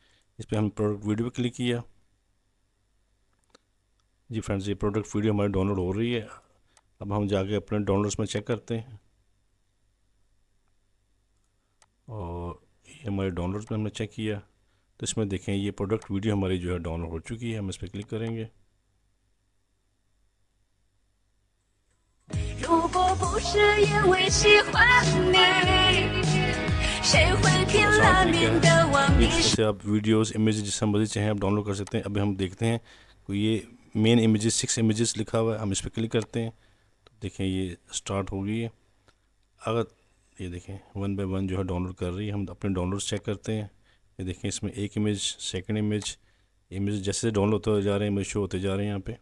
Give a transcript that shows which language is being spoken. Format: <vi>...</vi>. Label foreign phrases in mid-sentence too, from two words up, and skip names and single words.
<hi>इस पर हम</hi> <en>product video</en> <hi>पर क्लिक किया। जी फ्रेंड्स ये</hi> <en>product video</en> <hi>हमारी डाउनलोड हो रही है। अब हम जाके अपने डाउनलोड्स में चेक करते हैं और ये हमारे डाउनलोड्स में हमने चेक किया तो इसमें देखें ये</hi> <en>product video</en> <hi>हमारी जो है डाउनलोड हो चुकी है। हम इस पर क्लिक करेंगे।</hi> <zh>如果不是因为喜欢你，谁会拼</zh> <hi>आसान</hi> <zh>了</zh> <hi>तरीका</hi> <zh>命</zh> <hi>है,</hi> <zh>的往</zh> <hi>ये</hi> <zh>你</zh> <hi>जैसे आप</hi> <en>videos image</en> <hi>जिस मर्जी चाहें आप डाउनलोड कर सकते हैं। अभी हम देखते हैं कोई ये</hi> <en>main images</en> <hi>6 इमेजेस लिखा हुआ है, हम इस पर क्लिक करते हैं तो देखें ये स्टार्ट हो गई है। अगर ये देखें</hi> <en>one by one</en> <hi>जो है डाउनलोड कर रही है, हम अपने डाउनलोड्स चेक करते हैं। ये देखें इसमें एक इमेज,</hi> <en>second image, image</en> <hi>जैसे डाउनलोड होते जा रहे हैं,</hi> <en>image show</en> <hi>होते जा रहे हैं यहाँ पे।</hi>